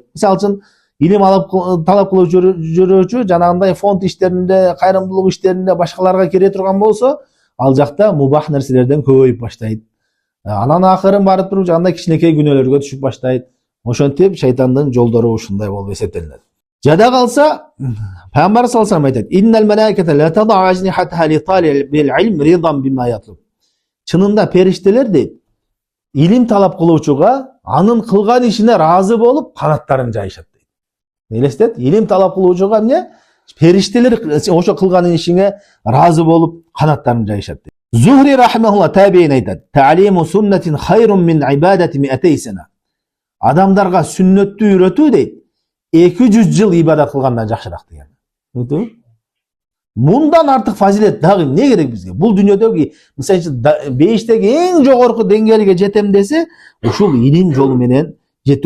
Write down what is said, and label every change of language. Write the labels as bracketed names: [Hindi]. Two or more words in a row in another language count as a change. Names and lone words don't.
[Kyrgyz] Мисалы үчүн, илим алып талап кылып жүрүүчү жанагындай фонд иштеринде, кайрымдуулук иштеринде башкаларга кире турган болсо, ал жакта мубах нерселерден көбөйүп баштайт. Анан акырын барып туруп жандай кичинекей күнөөлөргө түшүп баштайт. Ошентип шайтандын жолдору ушундай болуп эсептелинет. Жада калса, Пайгамбар [Arabic] صلى الله عليه [Kyrgyz] айтат: [Arabic] "إن الملائكة لتضع أجنحتها لطالب العلم رضا بما يطلب." [Kyrgyz] Чынында периштелер дейт, илим талап кылуучуга анын кылган ишине разы болуп канаттарын жайышат дейт. Элестет, илим талап кылуучуга эмне? Периштелер ошо кылган ишиңе разы болуп канаттарын жайышат дейт. Зухри рахимахуллах табиин айтат: [Arabic] "تعليم سنة خير من عبادة مائتي سنة." [Kyrgyz] Адамдарга сүннөттү үйрөтүү дейт, 200 жыл ибадат кылгандан жакшыраак деген. Мундан артык фазилет дагы эмне керек бизге? Бул дүйнөдөгү, мисалы үчүн, бейиштеги эң жогорку деңгээлге жетем десе, ушул илим жолу менен жетүү.